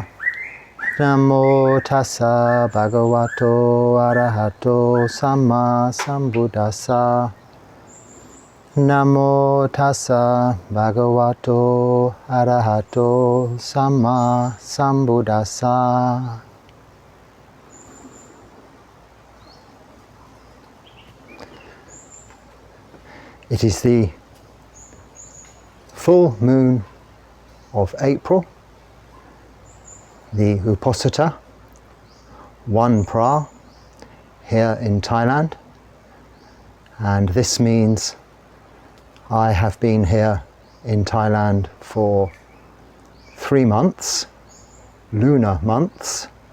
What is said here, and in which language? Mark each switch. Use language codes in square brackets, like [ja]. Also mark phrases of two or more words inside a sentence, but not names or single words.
[pi] Namo tassa bhagavato arahato samma sambuddhassa. Namo tassa bhagavato arahato samma sambuddhassa. [en] It is the full moon of April, the Uposatha, 1 Phra, here in Thailand, and this means I have been here in Thailand for 3 months, lunar months.